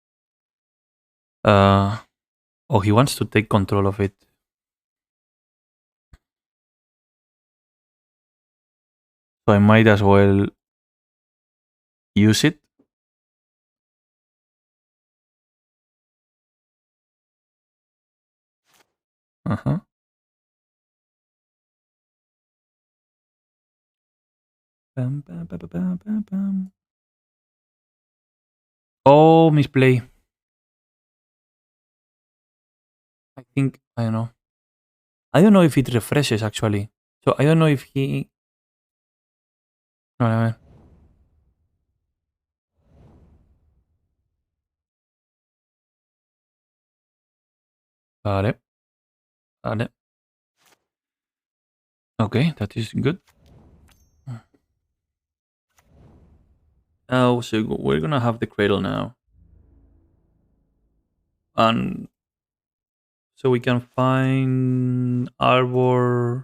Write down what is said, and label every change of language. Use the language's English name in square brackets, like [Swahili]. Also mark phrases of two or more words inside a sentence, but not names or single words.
[English] Oh, he wants to take control of it. So I might as well use it. Uh-huh. Bam, bam, bam, bam, bam, bam. Oh, misplay. I think, I don't know. I don't know if it refreshes actually. So I don't know if he... No, no, vale. Vale. Okay, that is good. Oh, so we're gonna have the cradle now. And so we can find Arbor.